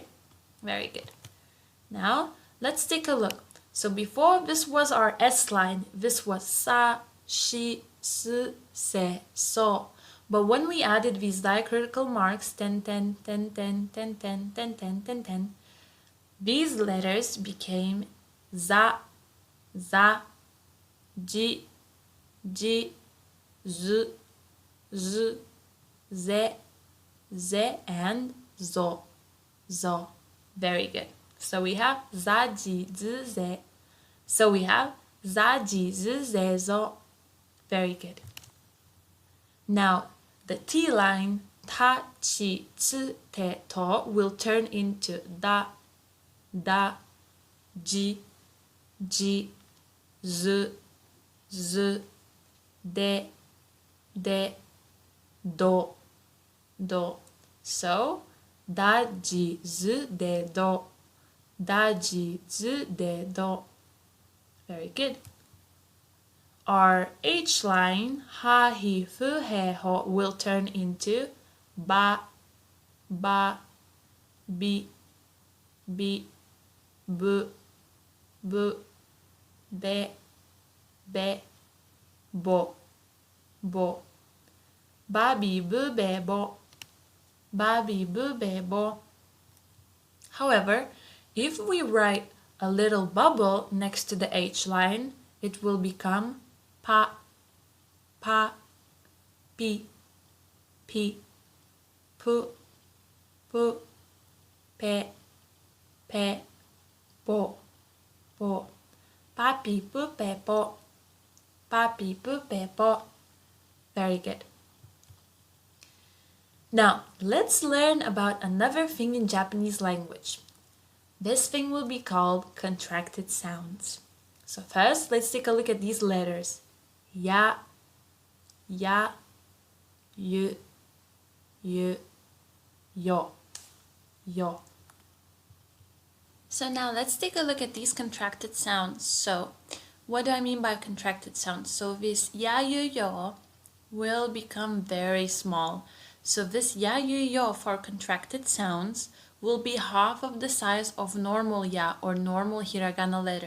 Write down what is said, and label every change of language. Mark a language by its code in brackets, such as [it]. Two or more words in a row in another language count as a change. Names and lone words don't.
[en] Very good. Now, let's take a look. So before, this was our S line. This was [ja] sa, shi, su, se, so. [en] But when we added these diacritical marks, 10, 10, 10, 10, 10, 10, 10, 10, 10, 10, these letters became [ja] za, za, ji, ji, z, z, ze, ze, and zo, zo. [en] Very good. So we have [ja] za, ji, z, ze. [en] So we have [ja] za, ji, z, ze, zo. [en] Very good. Now, the T line, [ja] ta, chi, tsu, te, to, [en] will turn into [ja] da, da, ji, ji, z, z, de, de, do, do. So, da, ji, z, de, do, da, ji, z, de, do. [en] Very good. Our H line, [ja] ha, hi, fu, he, ho, [en] will turn into [ja] ba, ba, bi, bi, bu, bu, be, be, bo, bo. Ba, bi, bu, be, bo. Ba, bi, bu, be, bo. [en] However, if we write a little bubble next to the H line, it will become [ja] pa, pa, pi, pi, pu, pu, pe, pe, po, po. Pa, pi, pu, pe, po. Pa, pi, pu, pe, po. [en] Very good. Now, let's learn about another thing in Japanese language. This thing will be called contracted sounds. So first, let's take a look at these letters. [ja] Ya, ya, yu, yu, yo, yo. [en] So now let's take a look at these contracted sounds. So what do I mean by contracted sounds? So this [ja] ya, yu, yo [en] will become very small. So this [ja] ya, yu, yo [en] for contracted sounds will be half of the size of normal ya or normal hiragana letter.